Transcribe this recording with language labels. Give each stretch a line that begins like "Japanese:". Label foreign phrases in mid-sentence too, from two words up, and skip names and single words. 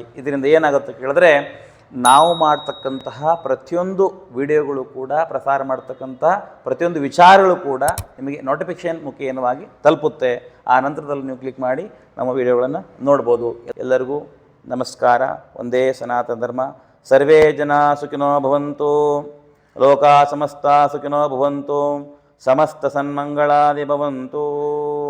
Kannada: ಇದರಿಂದ ಏನಾಗುತ್ತೆ ಕೇಳಿದ್ರೆ ನಾವು ಮಾಡ್ತಕ್ಕಂತಹ ಪ್ರತಿಯೊಂದು ವಿಡಿಯೋಗಳು ಕೂಡ, ಪ್ರಸಾರ ಮಾಡ್ತಕ್ಕಂಥ ಪ್ರತಿಯೊಂದು ವಿಚಾರಗಳು ಕೂಡ ನಿಮಗೆ ನೋಟಿಫಿಕೇಷನ್ ಮುಖೇನವಾಗಿ ತಲುಪುತ್ತೆ. ಆ ನಂತರದಲ್ಲಿ ನೀವು ಕ್ಲಿಕ್ ಮಾಡಿ ನಮ್ಮ ವಿಡಿಯೋಗಳನ್ನು ನೋಡ್ಬೋದು. ಎಲ್ಲರಿಗೂ ನಮಸ್ಕಾರ. ಒಂದೇ ಸನಾತನ ಧರ್ಮ.
Sanskrit: ಸರ್ವೇ ಜನ ಸುಖಿನೋ ಭವಂತು, ಲೋಕ ಸಮಸ್ತ ಸುಖಿನೋ ಭವಂತು, ಸಮಸ್ತ ಸನ್ಮಂಗಳಾದಿ ಭವಂತು.